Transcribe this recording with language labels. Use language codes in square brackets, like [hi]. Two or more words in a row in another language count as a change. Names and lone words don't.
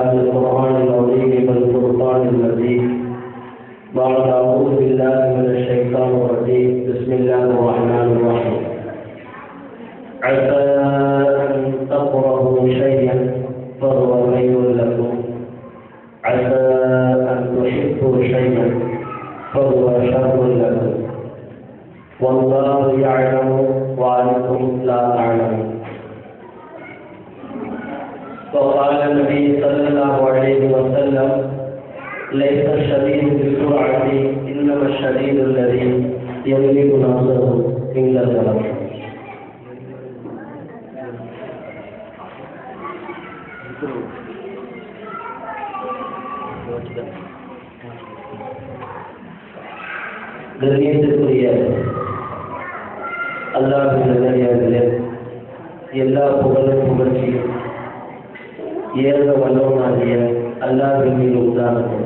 [ar] في القرآن العظيم والفرقان المجيد بعد أعوذ بالله من الشيطان الرجيم بسم الله الرحمن الرحيم عسى أن تكرهوا شيئا فهو خير لكم عسى أن تحبوا شيئا فهو شر لكم والله يعلم وأنتم لا تعلمون. وقال النبي صلى الله عليه وسلم ليس الشديد بالسرعة إنما الشديد الذي يملك نفسه عند الغضب. [ta] கண்ணியத்திற்குரிய அல்லாஹ்வின் நல்லடியார்களே, எல்லா புகழும் புகழ்ச்சியும் ஏக வல்லவனாகிய அல்லாஹ்வின் மீது உண்டாகட்டும்.